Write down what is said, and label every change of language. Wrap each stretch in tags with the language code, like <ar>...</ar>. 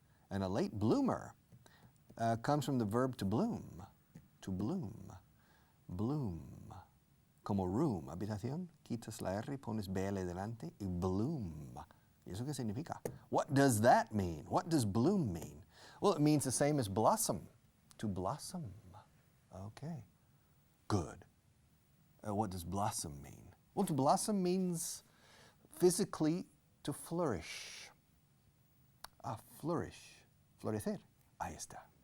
<en>And a late bloomer comes from the verb to bloom. To bloom. Bloom.</en> <es>Como room, habitación, quitas la R, pones BL delante, y bloom. ¿Y eso qué significa?</es> <en>What does that mean? What does bloom mean? Well, it means the same as blossom. To blossom. Okay. Good. What does blossom mean? Well, to blossom means physically to flourish. Flourish.</en> <es>Florecer. Ahí está.</es>